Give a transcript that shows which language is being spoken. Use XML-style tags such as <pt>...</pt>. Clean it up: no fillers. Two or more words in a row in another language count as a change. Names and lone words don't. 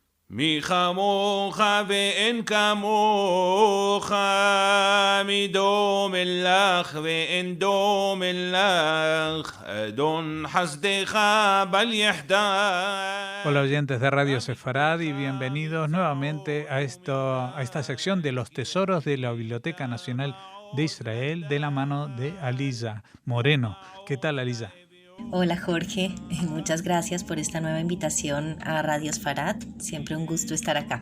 <he>מי כמוך ואין כמוך, מדום לך ואין דום לך, אדון חסדך בל יחדל.</he> <es>Hola oyentes de Radio Sefarad y bienvenidos nuevamente a esta sección de los tesoros de la Biblioteca Nacional de Israel de la mano de Aliza Moreno. ¿Qué tal, Aliza? Hola Jorge, muchas gracias por esta nueva invitación a Radio Sefarad, siempre un gusto estar acá.</es>